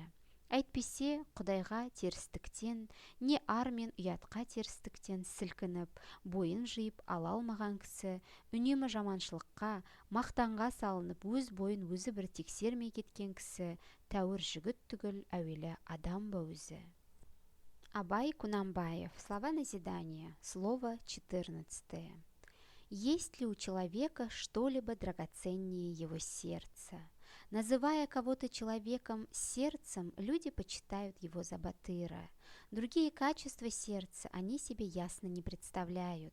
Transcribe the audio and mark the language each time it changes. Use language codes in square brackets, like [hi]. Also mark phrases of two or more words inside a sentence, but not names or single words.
[kk] Әйтпесе, Құдайға терістіктен, не ар мен ұятқа терістіктен сілкініп, бойын жиып ала алмаған кісі, үнемі жаманшылыққа, мақтанға салынып, өз бойын өзі бір тексермей кеткен кісі, тәуір жігіт түгіл, әуелі адам ба өзі. Абай Құнанбаев. [ru] Слова назидания. Слово 14. Есть ли у человека что-либо драгоценнее его сердца? Называя кого-то человеком сердцем, люди почитают его за батыра. Другие качества сердца они себе ясно не представляют.